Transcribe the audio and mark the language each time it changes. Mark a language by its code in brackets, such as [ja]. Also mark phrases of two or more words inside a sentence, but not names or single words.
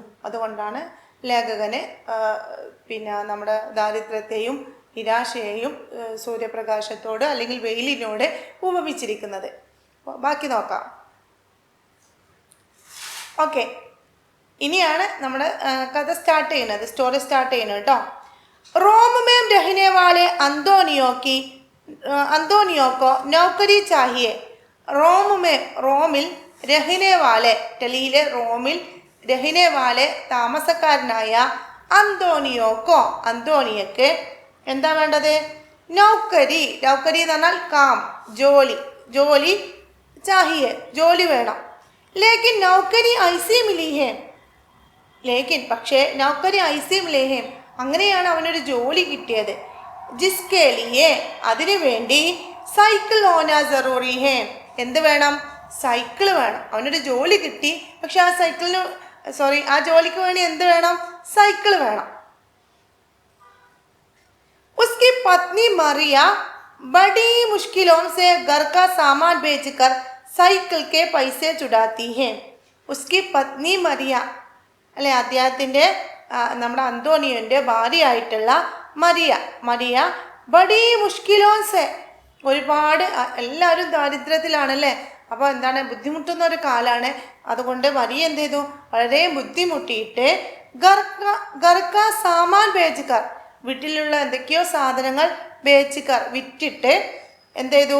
[ml] അതുകൊണ്ടാണ് ലേഖകന് നമ്മുടെ ദാരിദ്ര്യത്തെയും നിരാശയെയും സൂര്യപ്രകാശത്തോട് അല്ലെങ്കിൽ വെയിലിനോട് ഉപമിച്ചിരിക്കുന്നത്. ബാക്കി നോക്കാം. ഓക്കെ, ഇനിയാണ് നമ്മുടെ കഥ സ്റ്റാർട്ട് ചെയ്യുന്നത്, സ്റ്റോറി സ്റ്റാർട്ട് ചെയ്യുന്നത് കേട്ടോ. [hi] रोम में रहने वाले अंतोनियो को नौकरी चाहिए. [ml] റോമിൽ [hi] रहने वाले, [ml] ഇറ്റലിയിലെ റോമിൽ [hi] रहने वाले [ml] താമസക്കാരനായ അന്തോണിയക്ക് എന്താ വേണ്ടത്? നൗക്കരി എന്ന് പറഞ്ഞാൽ കാം, ജോലി ചാഹിയെ, ജോലി വേണം. [hi] लेकिन नौकरी ऐसी मिली है, [ml] പക്ഷേ [hi] नौकरी ऐसी मिली है, [ml] അങ്ങനെയാണ് അവനൊരു ജോലി കിട്ടിയത്. [hi] जिसके लिए, [ml] അതിനു വേണ്ടി [hi] साइकिल होना ज़रूरी है, [ml] എന്ത് വേണം? സൈക്കിൾ വേണം. അവനൊരു ജോലി കിട്ടി, പക്ഷെ ആ ജോലിക്ക് വേണ്ടി എന്ത് വേണം? സൈക്കിൾ വേണം. [hi] उसकी पत्नी मरिया बड़ी मुश्किलों से घर का सामान बेचकर साइकिल के पैसे चुराती है. उसकी पत्नी मरिയ, [ml] അല്ലെ, അദ്ദേഹത്തിൻ്റെ നമ്മുടെ അന്തോണിയോൻ്റെ ഭാര്യയായിട്ടുള്ള മരിയ [hi] बड़ी मुश्किलों से, [ml] ഒരുപാട് എല്ലാവരും ദാരിദ്ര്യത്തിലാണല്ലേ. അപ്പോൾ എന്താണ്, ബുദ്ധിമുട്ടുന്ന ഒരു കാലാണ്. അതുകൊണ്ട് മരിയ എന്ത് ചെയ്തു? വളരെ ബുദ്ധിമുട്ടിയിട്ട് [hi] घर का सामान बेचकर, [ml] വീട്ടിലുള്ള എന്തൊക്കെയോ സാധനങ്ങൾ ബേച്ചുകാർ വിറ്റിട്ട് എന്ത് ചെയ്തു?